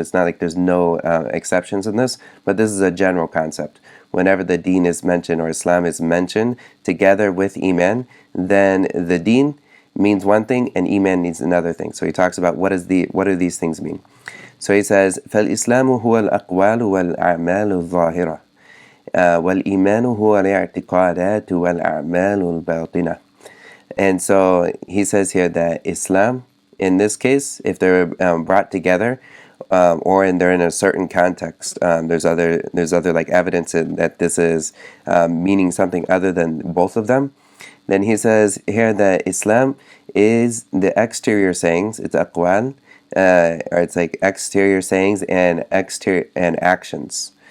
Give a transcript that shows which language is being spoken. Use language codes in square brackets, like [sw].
[en] It's not like there's no exceptions in this, but this is a general concept. Whenever the deen is mentioned or Islam is mentioned together with Iman, then the deen means one thing and Iman means another thing. So he talks about what do these things mean. So he says, [ar] فَالْإِسْلَامُ هُوَ الْأَقْوَالُ وَالْأَعْمَالُ الظَّاهِرَةُ وَالْإِيمَانُ هُوَ الْاعْتِقَادَاتُ وَالْأَعْمَالُ الْبَاطِنَةُ. [en] And so he says here that Islam, in this case, if they're brought together, or they're in a certain context, there's other like evidence that this is meaning something other than both of them. Then he says here that Islam is the exterior sayings, it's aqwal, or it's like exterior sayings and actions.